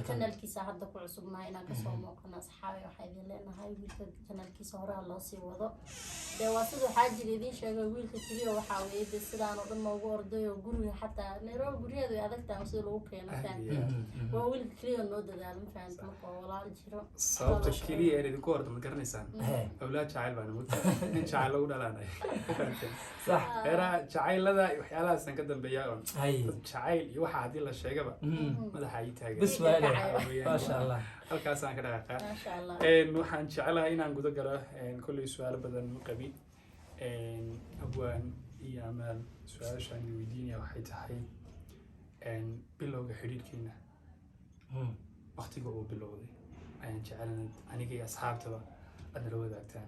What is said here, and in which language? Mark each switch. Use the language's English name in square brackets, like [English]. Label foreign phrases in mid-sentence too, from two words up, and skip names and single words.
[Somali] channelkiisa hadda ku cusubnahay inaan kasoo muuqano asxaabi waxaa idin leenahay wiilka channelkiisa horaa loo sii wado dee waa sida waxaa jira idiin sheegay wiilka keliya waxaa weeye dee sidaan oo dhan noogu ordayo guriga xataa Nairobi guryaheedu ay adag tahay sida lagu keeno fahamtay waa wiilka keliya noo dadaalo ma fahamtay marka walaal jiro sababta keliya ee idinku horta ma garanaysaan awlaad jacayl baan muddo in jacayl lagu dhalaanay [Arabic] صح [Somali] era jacaylada waxyaalahaas ka dambeeya oo jacayl iyo waxa hadii la sheegaba madaxa ay taagan [Arabic] بس ولا ما شاء الله [Somali] halkaas aan ka dhaqaaqaa [Arabic] ما شاء الله [Somali] waxaan jecelahay inaan guda galo kulli su'aalo badan qabi abwaan iyo amal su'aashaan weydiinaya waxay tahay bilowga xiriirkiina waqtiga uu bilowday ayaan jecelahay aniga iyo asxaabtaba aad la wadaagtaan